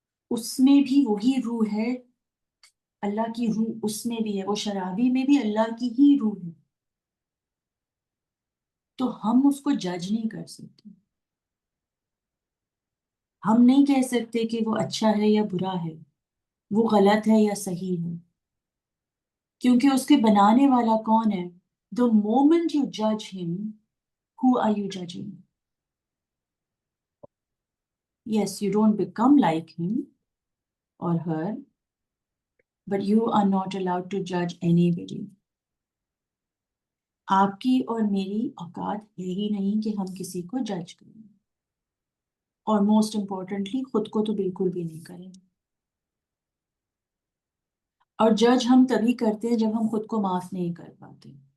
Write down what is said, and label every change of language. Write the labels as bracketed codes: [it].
[ur] اس میں بھی وہی روح ہے، اللہ کی روح اس میں بھی ہے، وہ شرابی میں بھی اللہ کی ہی روح ہے، تو ہم اس کو جج نہیں کر سکتے، ہم نہیں کہہ سکتے کہ وہ اچھا ہے یا برا ہے، وہ غلط ہے یا صحیح ہے، کیونکہ اس کے بنانے والا کون ہے؟ [en] The moment you judge him, who are you judging? Yes, you don't become like him or her, but you are not allowed to judge anybody. [ur] آپ کی اور میری اوقات ہے ہی نہیں کہ ہم کسی کو جج کریں، اور موسٹ امپورٹنٹلی خود کو تو بالکل بھی نہیں کریں۔ اور جج ہم تبھی کرتے ہیں جب ہم خود کو معاف نہیں کر پاتے۔